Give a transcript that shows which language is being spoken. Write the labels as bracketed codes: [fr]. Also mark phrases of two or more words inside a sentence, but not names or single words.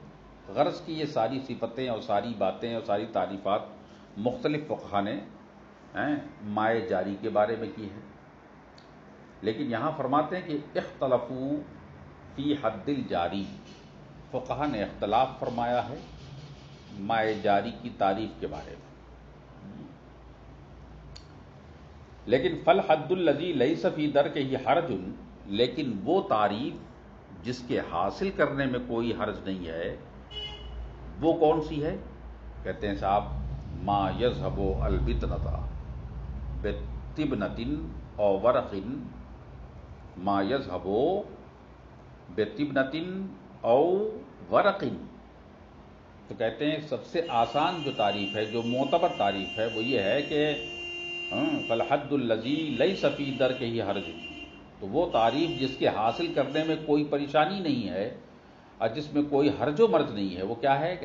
[ur] غرض کی یہ ساری صفتیں اور ساری باتیں اور ساری تعریفات مختلف فقہا نے مائے جاری کے بارے میں کی ہے، لیکن یہاں فرماتے ہیں کہ [ar] اختلفوا فی حد الجاری، [ur] فقہا نے اختلاف فرمایا ہے مائے جاری کی تعریف کے بارے میں۔ لیکن [ar] فالحد الذی لیس فی درکہ حرج، [ur] لیکن وہ تعریف جس کے حاصل کرنے میں کوئی حرج نہیں ہے، وہ کون سی ہے؟ کہتے ہیں صاحب [ar] ما یذهب البطنۃ بطبنۃ او ورق، ما یذهب بطبنۃ او ورق۔ [ur] تو کہتے ہیں سب سے آسان جو تعریف ہے، جو معتبر تعریف ہے، وہ یہ ہے کہ [ar] فالحد الذی لیس فی درکہ حرج، [ur] تو وہ تعریف جس کے حاصل کرنے میں کوئی پریشانی نہیں ہے اور جس میں کوئی حرج و مرج نہیں ہے، وہ کیا ہے؟